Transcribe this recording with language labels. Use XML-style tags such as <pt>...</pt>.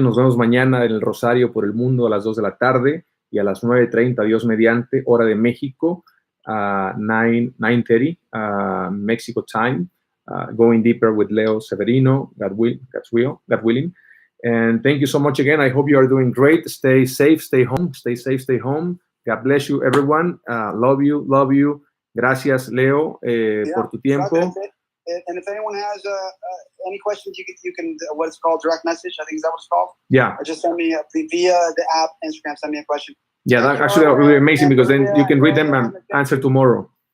<es>Nos vemos mañana en el Rosario por el Mundo a las 2 de la tarde y a las 9:30, Dios mediante, hora de México,</es> <en>9:30 Mexico time. Going deeper with Leo Severino, God willing. And thank you so much again. I hope you are doing great. Stay safe, stay home. Stay safe, stay home. God bless you, everyone. Love you.</en> <es>Gracias, Leo, por tu tiempo.</es> <en>And if anyone has any questions, you can what it's called, direct message. I think is that what it's called. Yeah. Or just send me via the app, Instagram. Send me a question. Yeah, that actually that would be amazing because then you can read them and answer tomorrow.</en>